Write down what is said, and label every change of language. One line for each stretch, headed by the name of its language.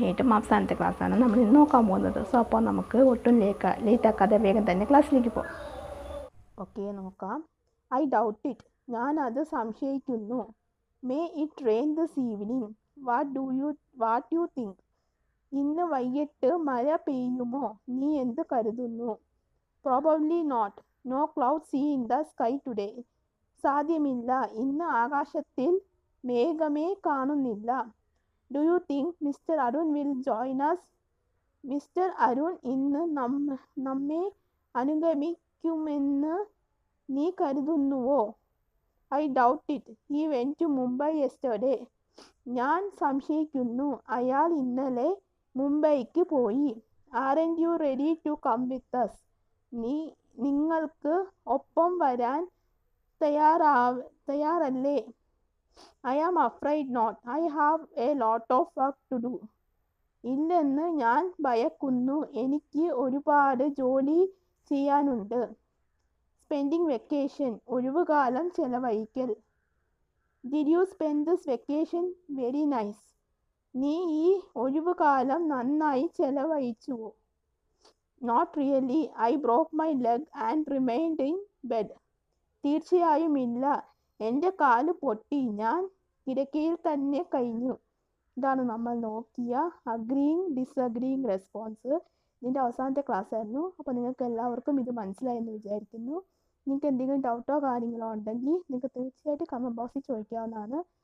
Malayalam: ഏറ്റവും അവസാനത്തെ ക്ലാസ്സാണ് നമ്മൾ ഇന്ന് നോക്കാൻ പോകുന്നത്. അപ്പോൾ നമുക്ക് ഒട്ടും ലേറ്റ് ആക്കാതെ വേഗം തന്നെ ക്ലാസ്സിലേക്ക് പോകാം. ഓക്കെ, നോക്കാം.
English: I doubt it,
Malayalam: ഞാനത് സംശയിക്കുന്നു.
English: may it rain this evening, what you think,
Malayalam: ഇന്ന് വൈകിട്ട് മഴ പെയ്യുമോ, നീ എന്ത് കരുതുന്നു?
English: Probably not. No clouds see in the sky today.
Malayalam: സാധ്യമില്ല, ഇന്ന് ആകാശത്തിൽ മേഘമേ കാണുന്നില്ല.
English: Do you think Mr. Arun will join us?
Malayalam: Mister Arun ഇന്ന് നമ്മെ അനുഗമിക്കുമെന്ന് നീ കരുതുന്നുവോ?
English: I doubt it. He went to Mumbai yesterday.
Malayalam: ഞാൻ സംശയിക്കുന്നു, അയാൾ ഇന്നലെ മുംബൈക്ക് പോയി.
English: Aren't you ready to come with us?
Malayalam: നിങ്ങൾക്ക് ഒപ്പം വരാൻ തയ്യാറല്ലേ?
English: I am afraid not. I have a lot of work to do.
Malayalam: ഇല്ലെന്ന് ഞാൻ ഭയക്കുന്നു, എനിക്ക് ഒരുപാട് ജോലി ചെയ്യാനുണ്ട്.
English: Spending vacation,
Malayalam: ഒഴിവുകാലം ചെലവഴിക്കൽ.
English: Did you spend this vacation? Very nice.
Malayalam: നീ ഈ ഒഴിവുകാലം നന്നായി ചെലവഴിച്ചുവോ?
English: Not really. I broke my leg and remained in bed.
Malayalam: തീർച്ചയായും ഇല്ല, എൻ്റെ കാല് പൊട്ടി, ഞാൻ കിടക്കയിൽ തന്നെ കഴിഞ്ഞു. ഇതാണ് നമ്മൾ നോക്കിയ അഗ്രീയിങ് ഡിസഗ്രീയിങ് റെസ്പോൺസ്. ഇതിൻ്റെ അവസാനത്തെ ക്ലാസ് ആയിരുന്നു. അപ്പോൾ നിങ്ങൾക്ക് എല്ലാവർക്കും ഇത് മനസ്സിലായെന്ന് വിചാരിക്കുന്നു. നിങ്ങൾക്ക് എന്തെങ്കിലും ഡൗട്ടോ കാര്യങ്ങളോ ഉണ്ടെങ്കിൽ നിങ്ങൾക്ക് തീർച്ചയായിട്ടും കമൻറ്റ് ബോക്സിൽ ചോദിക്കാവുന്നതാണ്.